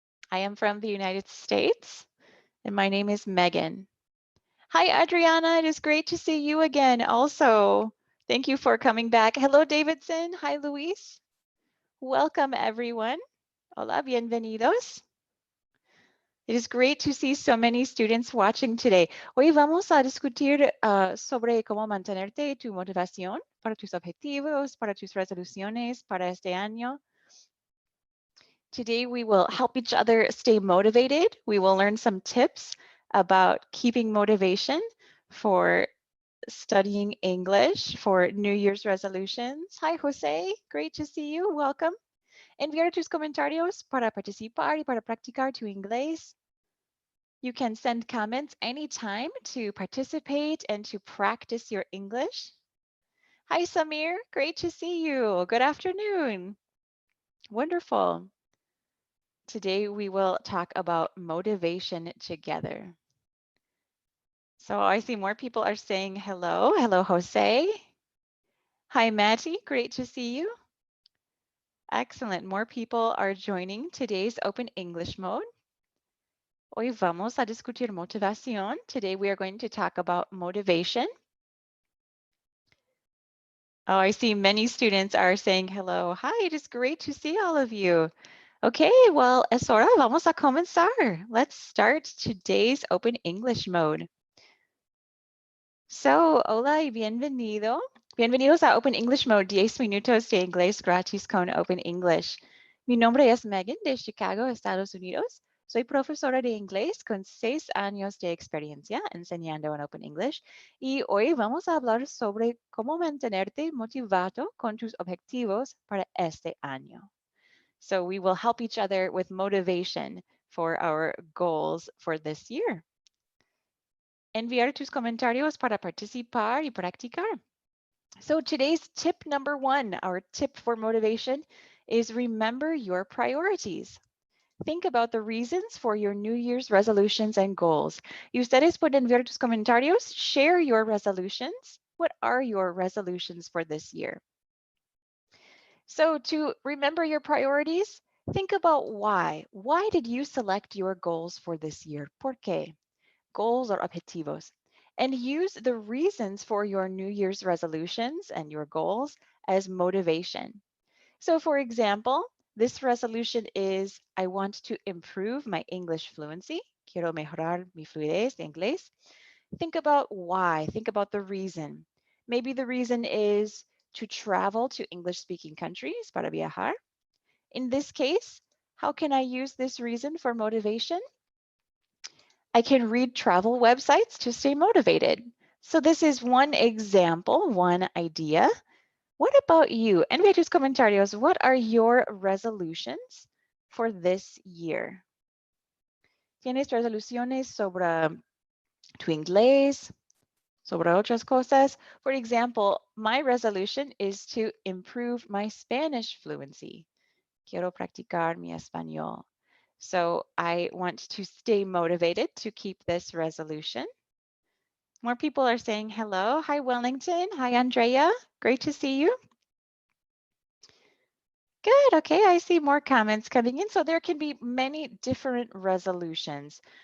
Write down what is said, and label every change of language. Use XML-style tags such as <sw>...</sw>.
<en>I am from the United States, and my name is Megan. Hi, Adriana. It is great to see you again also. Thank you for coming back. Hello, Davidson. Hi, Luis. Welcome, everyone.</en> <es>Hola, bienvenidos.</es> <en>It is great to see so many students watching today.</en> <es>Hoy vamos a discutir sobre cómo mantenerte tu motivación para tus objetivos, para tus resoluciones para este año.</es> <en>Today, we will help each other stay motivated. We will learn some tips about keeping motivation for studying English, for New Year's resolutions. Hi, Jose. Great to see you. Welcome.</en> <es>Enviar tus comentarios para participar y para practicar tu inglés.</es> <en>You can send comments anytime to participate and to practice your English. Hi, Samir. Great to see you. Good afternoon. Wonderful. Today, we will talk about motivation together. So I see more people are saying hello. Hello, Jose. Hi, Matty. Great to see you. Excellent. More people are joining today's Open English Mode.</en> <es>Hoy vamos a discutir motivación.</es> <en>Today we are going to talk about motivation. Oh, I see many students are saying hello. Hi, it is great to see all of you. Okay, well,</en> <es>es hora, vamos a comenzar.</es> <en>Let's start today's Open English Mode.</en> <es>So, hola y bienvenido. Bienvenidos a Open English Mode, 10 minutos de inglés gratis con Open English. Mi nombre es Megan de Chicago, Estados Unidos. Soy profesora de inglés con 6 años de experiencia enseñando en Open English y hoy vamos a hablar sobre cómo mantenerte motivado con tus objetivos para este año.</es> <en>So we will help each other with motivation for our goals for this year.</en> <es>Enviar tus comentarios para participar y practicar.</es> <en>So today's tip number 1, our tip for motivation is remember your priorities. Think about the reasons for your New Year's resolutions and goals.</en> <es>Y ustedes pueden enviar tus comentarios,</es> <en>share your resolutions. What are your resolutions for this year? So to remember your priorities, think about why. Why did you select your goals for this year?</en> <es>¿Por qué?</es> <en>Goals or objetivos. And use the reasons for your New Year's resolutions and your goals as motivation. So for example, this resolution is, I want to improve my English fluency.</en> <es>Quiero mejorar mi fluidez de inglés.</es> <en>Think about why. Think about the reason. Maybe the reason is to travel to English-speaking countries,</en> <es>para viajar.</es> <en>In this case, how can I use this reason for motivation? I can read travel websites to stay motivated. So this is one example, one idea. What about you?</en> <es>Envía tus comentarios.</es> <en>What are your resolutions for this year?</en> <es>¿Tienes resoluciones sobre tu inglés? Sobre otras cosas?</es> <en>For example, my resolution is to improve my Spanish fluency.</en> <es>Quiero practicar mi español.</es> <en>So I want to stay motivated to keep this resolution. More people are saying hello. Hi, Wellington. Hi, Andrea. Great to see you. Good. Okay, I see more comments coming in. So there can be many different resolutions.</en>